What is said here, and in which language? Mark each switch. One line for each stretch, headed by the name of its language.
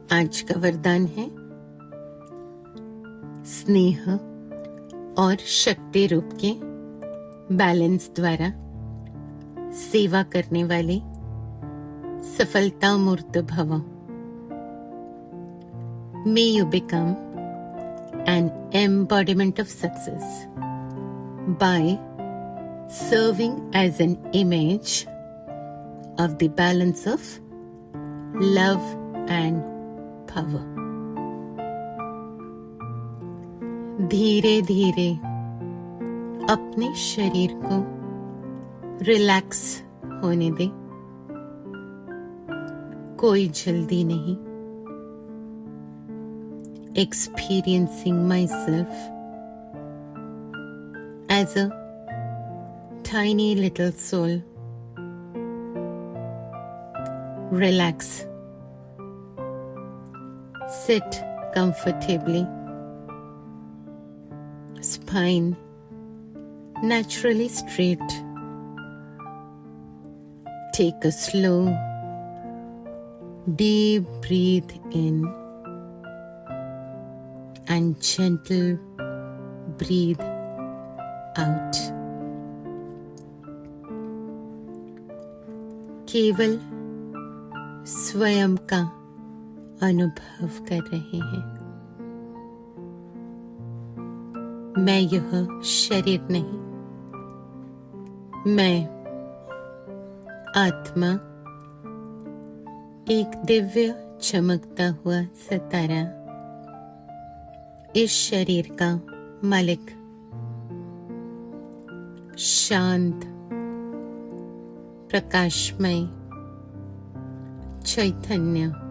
Hindi: आज का वरदान है स्नेह और शक्ति रूप के बैलेंस द्वारा सेवा करने वाले सफलता मूर्त भव।
English: May you become an embodiment of success by serving as an image of the balance of love and power.
Hindi: धीरे धीरे अपने शरीर को रिलैक्स होने दे। कोई जल्दी नहीं।
English: Experiencing myself as a tiny little soul. Relax. Sit comfortably. Spine naturally straight. Take a slow, deep breath in and gentle breathe out.
Hindi: केवल स्वयं का अनुभव कर रहे हैं। मैं यह शरीर नहीं, मैं आत्मा, एक दिव्य चमकता हुआ सितारा, इस शरीर का मालिक, शांत, प्रकाशमय, चैतन्य,